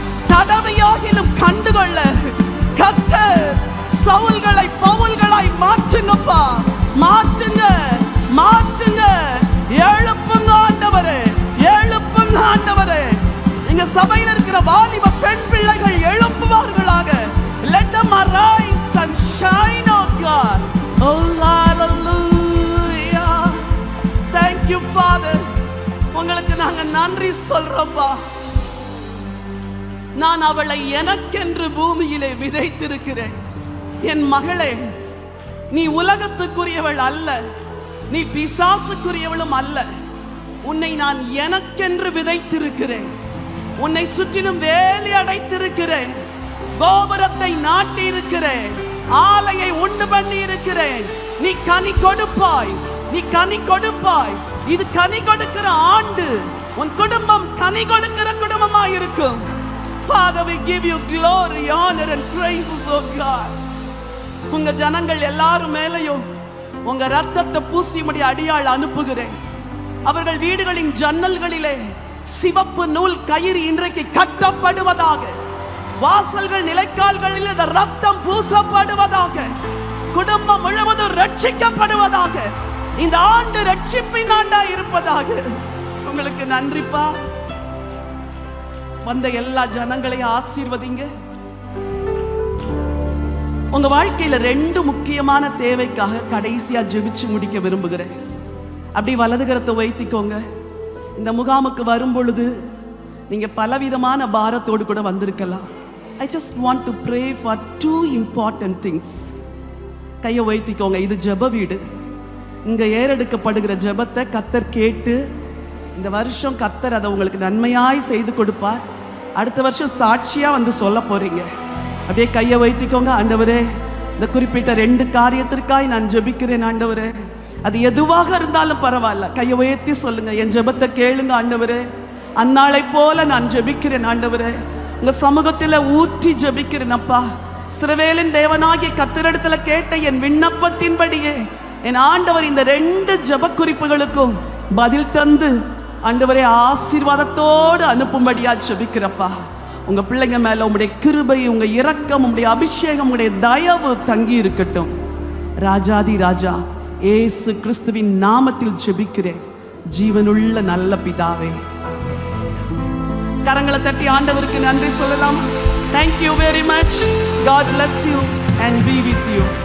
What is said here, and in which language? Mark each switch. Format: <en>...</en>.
<ta>தடவையாகிலும் கண்டுகொள்ள கர்த்தர் சவுல்களை பவுல்களாய் மாற்றுங்கப்பா, மாற்றுங்க, மாற்றுங்க. எழுப்புங்க ஆண்டவரே, எழுப்புங்க ஆண்டவரே. எங்க சபையில் இருக்கிற வாலிப பெண் பிள்ளைகள் எழும்புவார்களாக.</ta> <en>Let them arise and shine, oh God. Oh hallelujah. Thank you Father.</en> <ta>உங்களுக்கு நாங்க நன்றி சொல்றோம்ப்பா. நான் அவளை எனக்கென்று பூமியிலே விதைத்திருக்கிறேன். என் மகளே, நீ உலகத்துக்குரியவள் அல்ல, நீ பிசாசுக்குரியவளும் அல்ல. உன்னை நான் எனக்கென்று விதைத்திருக்கிறேன். உன்னை சுற்றிலும் வேலி அடைத்திருக்கிறேன். கோபுரத்தை நாட்டி இருக்கிறேன். ஆலையை உண்டு பண்ணி இருக்கிறேன். நீ கனி கொடுப்பாய், நீ கனி கொடுப்பாய். இது கனி கொடுக்கிற ஆண்டு. உன் குடும்பம் கனி கொடுக்கிற குடும்பமாய் இருக்கும்.</ta> <en>Father, we give you glory, honor and praises, oh God.</en> <ta>உங்க ஜனங்கள் எல்லாரும் மேலையும் உங்க ரத்தத்தை பூசியும்படி அடியாள் அனுப்புகிறேன். அவர்கள் வீடுகளின் ஜன்னல்களிலே சிவப்பு நூல் கயிறு இன்றைக்கு கட்டப்படுவதாக. வாசல்கள் நிலைக்கால்களில் இந்த ரத்தம் பூசப்படுவதாக. குடும்பம் முழுவதும் ரட்சிக்கப்படுவதாக. இந்த ஆண்டு ரட்சிப்பின் ஆண்டா இருப்பதாக. உங்களுக்கு நன்றிப்பா. வந்த எல்லா ஜனங்களையும் ஆசீர்வதிங்க. உங்க வாழ்க்கையில 2 முக்கியமான தேவைக்காக கடைசியா ஜெபிச்சு முடிக்க விரும்புகிறேன். அப்படி வலது கரத்தை வைத்திக்கோங்க. இந்த முகாமுக்கு வரும் பொழுது நீங்க பலவிதமான பாரத்தோடு கூட வந்திருக்கலாம்.</ta> <en>I just want to pray for 2 important things.</en> <ta>கையை வைத்திக்கோங்க. இது ஜெப வீடு. இங்க ஏறெடுக்கப்படுகிற ஜெபத்தை கர்த்தர் கேட்டு இந்த வருஷம் கர்த்தர் அதை உங்களுக்கு நன்மையாய் செய்து கொடுப்பார். அடுத்த வருஷம் சாட்சியா வந்து சொல்ல போறீங்க. அப்படியே கையை வைத்திக்கோங்க. ஆண்டவரே, இந்த குறிப்பிட்ட 2 காரியத்திற்காய் நான் ஜெபிக்கிறேன் ஆண்டவரே. அது எதுவாக இருந்தாலும் பரவாயில்ல, கையை உயர்த்தி சொல்லுங்க. என் ஜெபத்தை கேளுங்க ஆண்டவரே. அந்நாளை போல நான் ஜெபிக்கிறேன் ஆண்டவரே. உங்க சமூகத்தில் ஊற்றி ஜெபிக்கிறேன் அப்பா. இஸ்ரவேலின் தேவனாகிய கர்த்தரிடத்துல கேட்ட என் விண்ணப்பத்தின்படியே என் ஆண்டவர் இந்த 2 ஜெப குறிப்புகளுக்கும் பதில் தந்து ஆண்டவரே ஆசீர்வாதத்தோடு அனுப்பும்படியா ஜெபிக்கிறப்பா. உங்க பிள்ளைங்க மேல உங்களுடைய கிருபை, உங்க இரக்கம், உங்களுடைய அபிஷேகம், உங்களுடைய தயவு தங்கி இருக்கட்டும். ராஜாதி ராஜா இயேசு கிறிஸ்துவின் நாமத்தில் ஜெபிக்கிறேன் ஜீவனுள்ள நல்ல பிதாவே. கரங்களை தட்டி ஆண்டவருக்கு நன்றி சொல்லலாம்.</ta> <en>Thank you very much. God bless you and be with you.</en>